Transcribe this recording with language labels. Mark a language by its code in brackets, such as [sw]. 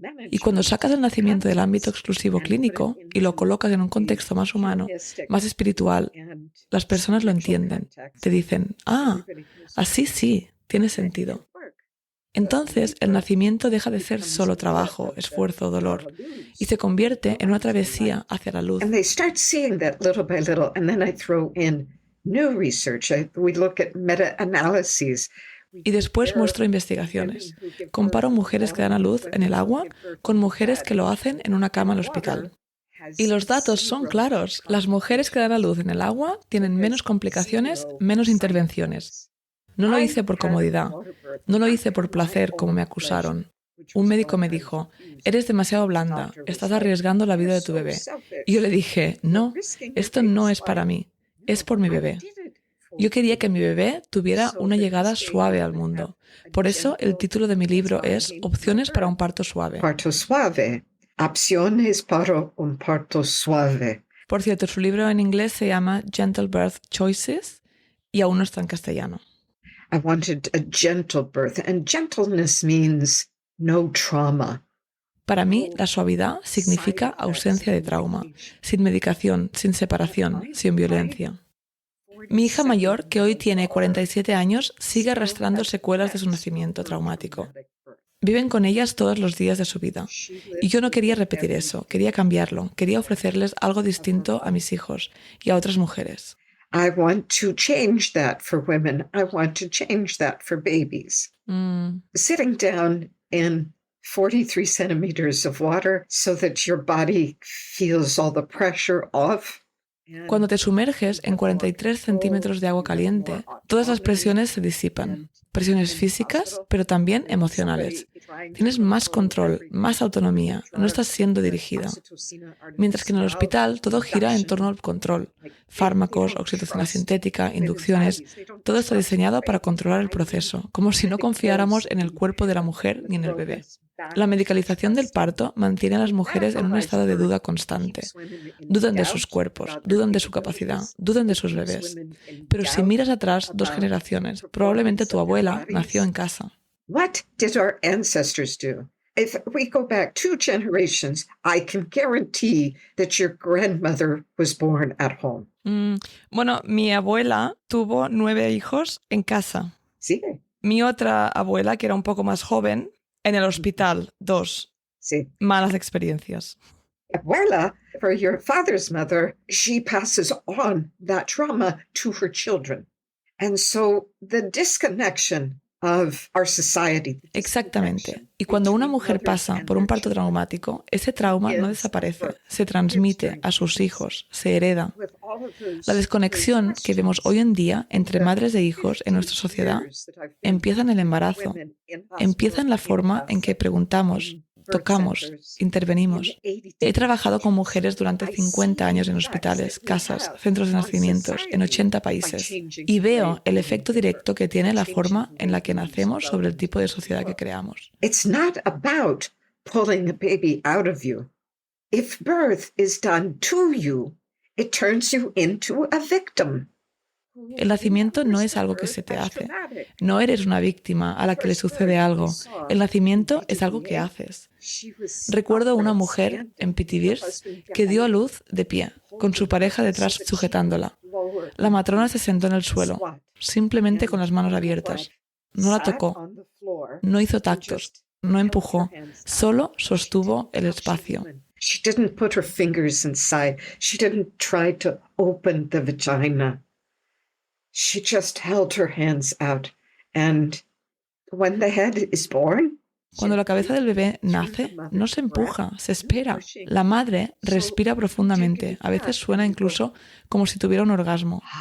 [es] Y cuando sacas el nacimiento del ámbito exclusivo clínico y lo colocas en un contexto más humano, más espiritual, las personas lo entienden. Te dicen, así sí, tiene sentido. Entonces, el nacimiento deja de ser solo trabajo, esfuerzo, dolor, y se convierte en una travesía hacia la luz. [en] And they start seeing that little by little, and then I throw in new research. We look at meta-analyses. [es] Y después muestro investigaciones. Comparo mujeres que dan a luz en el agua con mujeres que lo hacen en una cama al hospital. Y los datos son claros. Las mujeres que dan a luz en el agua tienen menos complicaciones, menos intervenciones. No lo hice por comodidad. No lo hice por placer, como me acusaron. Un médico me dijo, eres demasiado blanda, estás arriesgando la vida de tu bebé. Y yo le dije, no, esto no es para mí, es por mi bebé. Yo quería que mi bebé tuviera una llegada suave al mundo. Por eso el título de mi libro es Opciones para un parto suave. Parto suave. Opciones para un parto suave. Por cierto, su libro en inglés se llama Gentle Birth Choices y aún no está en castellano. [en] I wanted a gentle birth, and gentleness means no trauma. [es] Para mí, la suavidad significa ausencia de trauma, sin medicación, sin separación, sin violencia. Mi hija mayor, que hoy tiene 47 años, sigue arrastrando secuelas de su nacimiento traumático. Viven con ellas todos los días de su vida. Y yo no quería repetir eso, quería cambiarlo, quería ofrecerles algo distinto a mis hijos y a otras mujeres. [en] I want to change that for women. I want to change that for babies. Sitting down in 43 centimeters of water so that your body feels all the pressure off. [es] Cuando te sumerges en 43 centímetros de agua caliente, todas las presiones se disipan. Presiones físicas, pero también emocionales. Tienes más control, más autonomía, no estás siendo dirigida. Mientras que en el hospital todo gira en torno al control. Fármacos, oxitocina sintética, inducciones, todo está diseñado para controlar el proceso, como si no confiáramos en el cuerpo de la mujer ni en el bebé. La medicalización del parto mantiene a las mujeres en un estado de duda constante. Dudan de sus cuerpos, dudan de su capacidad, dudan de sus bebés. Pero si miras atrás 2 generaciones, probablemente tu abuela nació en casa. [en] What did our ancestors do? If we go back 2 generations, I can guarantee that your grandmother was born at home. [es] Bueno, mi abuela tuvo 9 hijos en casa. Sí. Mi otra abuela, que era un poco más joven, en el hospital, 2. Sí. Malas experiencias. [en] Abuela, for your father's mother, she passes on that trauma to her children. And so the disconnection of our society. [es] Exactamente. Y cuando una mujer pasa por un parto traumático, ese trauma no desaparece, se transmite a sus hijos, se hereda. La desconexión que vemos hoy en día entre madres e hijos en nuestra sociedad empieza en el embarazo, empieza en la forma en que preguntamos, tocamos, intervenimos. He trabajado con mujeres durante 50 años en hospitales, casas, centros de nacimientos, en 80 países, y veo el efecto directo que tiene la forma en la que nacemos sobre el tipo de sociedad que creamos. [en] It's not about pulling a baby out of you. If birth is done to you, it turns you into a victim. [es] El nacimiento no es algo que se te hace. No eres una víctima a la que le sucede algo. El nacimiento es algo que haces. Recuerdo a una mujer en Pithiviers que dio a luz de pie, con su pareja detrás sujetándola. La matrona se sentó en el suelo, simplemente con las manos abiertas. No la tocó, no hizo tactos, no empujó, solo sostuvo el espacio. [en] She didn't put her fingers inside. She didn't try to open the vagina. She just held her hands out. And when the head is born, [es] cuando la cabeza del bebé nace, no se empuja, se espera. La madre respira profundamente. A veces suena incluso como si tuviera un orgasmo.